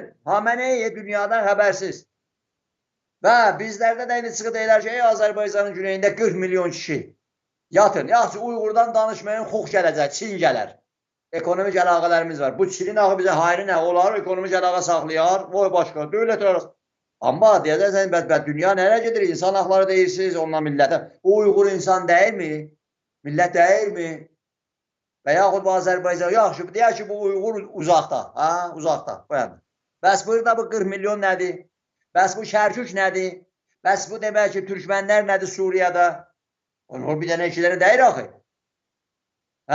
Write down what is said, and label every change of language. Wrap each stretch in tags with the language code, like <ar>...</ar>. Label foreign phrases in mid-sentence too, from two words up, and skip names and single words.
<az>Gəlin, Hameneyi dünyadan xəbərsiz. Və bizlərdə də indi çıxıb deyirlər ki, Azərbaycanın güneyində 40 milyon kişi yatın. Yaxşı, Uyğurdan danışmayın, xox gələcək, Çin gələr. Ekonomik əlaqələrimiz var. Bu Çinin axı bizə hayrı nə olar? Ekonomik əlaqə saxlayar. Vay başqa, dövlət arası. Amma deyəcəksən, dünya nereye gedir?</az> <tr>İnsan hakları deyirsiniz onunla millete. Bu Uyğur insan değil mi? Millet değil mi?</tr> <az>Və yaxud bu Azərbaycan, yaxşı, deyək ki, bu Uyğur uzaqda, ha, uzaqda. Bəs burada bu 40 milyon nədir? Bəs bu Şərkük nədir? Bəs bu demək ki, Türkmenlər nədir Suriyada? Onlar bir dənə ikiləri deyir axı. Hə?</az>